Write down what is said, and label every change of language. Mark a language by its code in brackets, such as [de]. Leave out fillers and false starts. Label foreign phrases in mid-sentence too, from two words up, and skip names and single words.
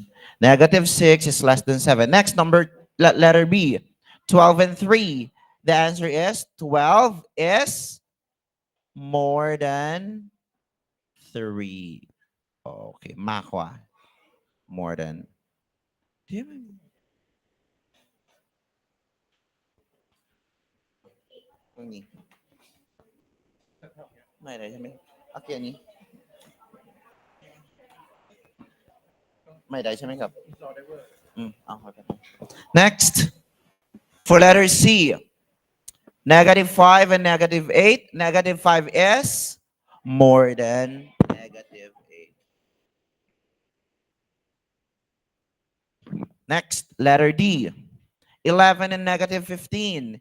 [en] -6 is less than 7. Next number, letter B, 12 and 3. The answer is 12 is more than 3. Okay, makwa. More than. [tl] Di ba- Ni. [th] May ได้ใช่ไหมโอเคอันนี้ไม่ได้ใช่ไหมครับเอาครับ [en] Next, for letter C, -5 and -8. -5 is more than -8. Next, letter D, 11 and -15.